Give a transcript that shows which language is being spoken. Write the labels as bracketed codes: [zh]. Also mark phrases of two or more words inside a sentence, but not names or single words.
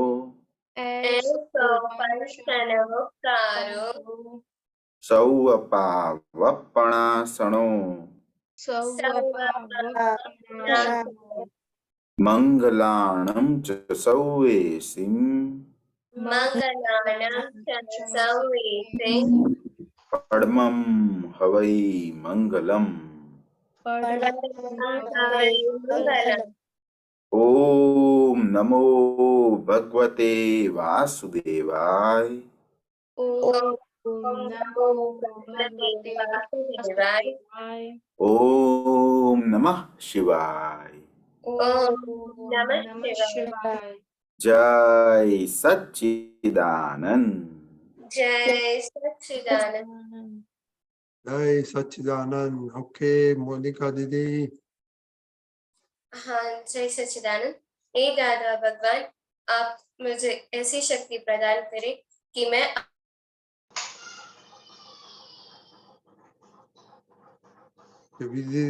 [pra] સૌ પાવપણાસણો, મંગલાણમ ચ સૌવેસિમ, પડમમ હવૈ મંગલમ. [sa] ओम नमो भगवते वासुदेवाय। ओम नमो भगवते वासुदेवाय। ओम नमः शिवाय। ओम नमः नमः शिवाय। [hi] जय सच्चिदानंद। जय सच्चिदानंद। जय सच्चिदानंद। ओके मोनिका दीदी। हाँ, जय सच्चिदानंद। हे दादा भगवान, आप मुझे ऐसी शक्ति प्रदान करें कि मैं दीदी।